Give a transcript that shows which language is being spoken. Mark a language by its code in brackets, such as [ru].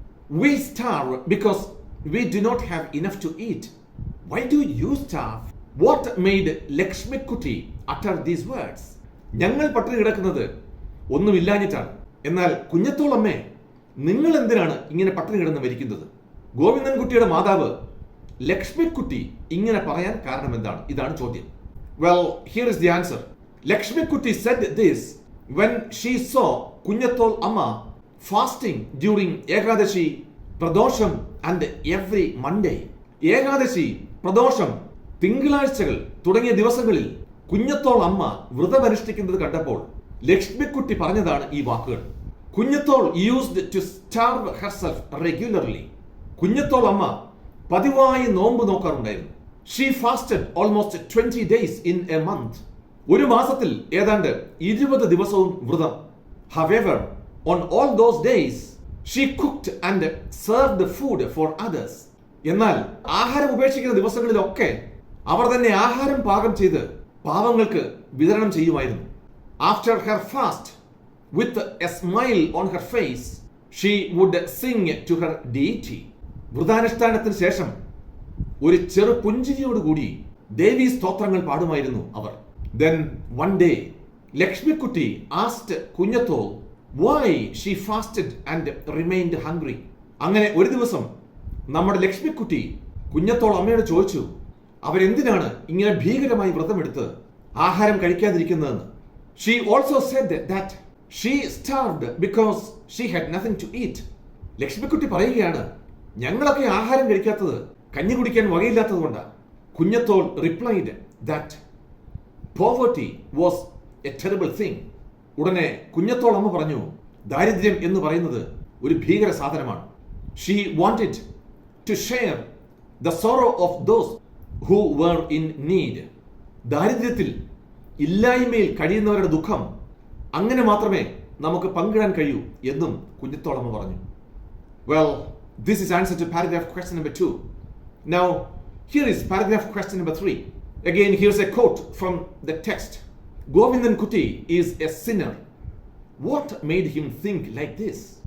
[en] We starve because we do not have enough to eat. Why do you starve? What made Lakshmikutty utter these words? [ml] ഞങ്ങൾ പട്ടിണി കിടക്കുന്നത് ഒന്നുമില്ലാഞ്ഞിട്ടാണ്. എന്നാൽ കുഞ്ഞത്തോൾ അമ്മേ, നിങ്ങൾ എന്തിനാണ് ഇങ്ങനെ പട്ടിണി കിടന്ന് മരിക്കുന്നത്? ഗോവിന്ദൻകുട്ടിയുടെ മാതാവ് ലക്ഷ്മിക്കുട്ടി ഇങ്ങനെ പറയാൻ കാരണം എന്താണ്? ഇതാണ് ചോദ്യം. [en] Well, here is the answer. Lakshmikutty said this when she saw Kunhathol Amma fasting during Ekadashi, Pradosham and every Monday. [ml] Ekadashi, പ്രദോഷം, തിങ്കളാഴ്ചകൾ തുടങ്ങിയ ദിവസങ്ങളിൽ കുഞ്ഞത്തോൾ അമ്മ വ്രതമനുഷ്ഠിക്കുന്നത് കണ്ടപ്പോൾ ലക്ഷ്മിക്കുട്ടി പറഞ്ഞതാണ് ഈ വാക്കുകൾ. [en] Kunjathol used to starve herself regularly. [ml] കുഞ്ഞത്തോൾ അമ്മ പതിവായി നോമ്പ് നോക്കാറുണ്ടായിരുന്നു. [en] She fasted almost 20 days in a month. [ml] ഒരു മാസത്തിൽ ഏതാണ്ട് 20 ദിവസവും വ്രതം. [en] However, on all those days, she cooked and served food for others. [ml] എന്നാൽ ആഹാരം ഉപേക്ഷിക്കുന്ന ദിവസങ്ങളിലൊക്കെ അവർ തന്നെ ആഹാരം പാകം ചെയ്ത് പാവങ്ങൾക്ക് വിതരണം ചെയ്യുമായിരുന്നു. [en] After her fast, with a smile on her face, she would sing to her deity. [ml] വ്രതാനുഷ്ഠാനത്തിന് ശേഷം ഒരു ചെറു പുഞ്ചിരിയോടുകൂടി ദേവീ സ്തോത്രങ്ങൾ പാടുമായിരുന്നു അവർ. [en] Then one day, Lakshmikutty asked Kunhathol why she fasted and remained hungry. [ml] അങ്ങനെ ഒരു ദിവസം നമ്മുടെ ലക്ഷ്മിക്കുട്ടി കുഞ്ഞത്തോൾ അമ്മയോട് ചോദിച്ചു, അവരെന്തിനാണ് ഇങ്ങനെ ഭീകരമായി വ്രതമെടുത്ത് ആഹാരം കഴിക്കാതിരിക്കുന്നതെന്ന്. [en] She also said that she starved because she had nothing to eat. [ml] Lakshmikutty പറയുകയാണ്, ഞങ്ങളൊക്കെ ആഹാരം കഴിക്കാത്തത് കഞ്ഞി കുടിക്കാൻ വകയില്ലാത്തതുകൊണ്ടാണ്. [en] Kunjathol replied that poverty was a terrible thing. [ml] ഉടനെ കുഞ്ഞത്തോൾ അമ്മ പറഞ്ഞു, ദാരിദ്ര്യം എന്ന് പറയുന്നത് ഒരു ഭീകര സാധനമാണ്. [en] She wanted to share the sorrow of those who were in need. [ml] ദാരിദ്ര്യത്തിൽ, ഇല്ലായ്മയിൽ കഴിയുന്നവരുടെ ദുഃഖം അങ്ങനെ മാത്രമേ നമുക്ക് പങ്കിടാൻ കഴിയൂ എന്നും കുഞ്ഞത്തോൾ അമ്മ പറഞ്ഞു. [en] Well, this is answer to paragraph question number 2. Now, here is paragraph question number 3. Again, here's a quote from the text. Govindankutti is a sinner. What made him think like this?